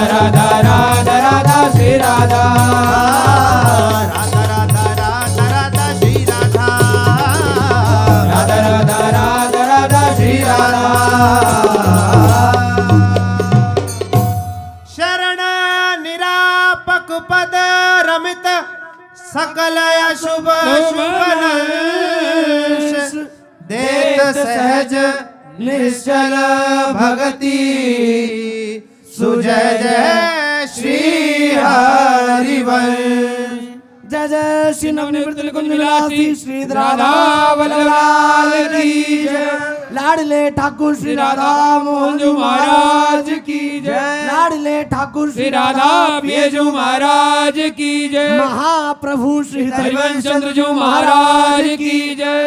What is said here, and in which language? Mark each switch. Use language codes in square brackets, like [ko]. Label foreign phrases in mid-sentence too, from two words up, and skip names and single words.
[hi] राधा राधा राधा श्री राधा राधा राधा राधा राधा श्री राधा राधा राधा राधा राधा श्री राधा शरण निरापक पद रमित सकल शुभ शुभनंश देत सहज निश्चल भगति सुजय जय श्री हरिवंश। जय जय श्री नवनिवृत्त कुंज विलासी श्री राधा वल्लभ की जय। लाडले ठाकुर श्री राधा मोहन जी महाराज की जय। लाडले ठाकुर श्री राधा पियजू महाराज की जय। महाप्रभु श्री हरिवंश चंद्र जी महाराज की जय।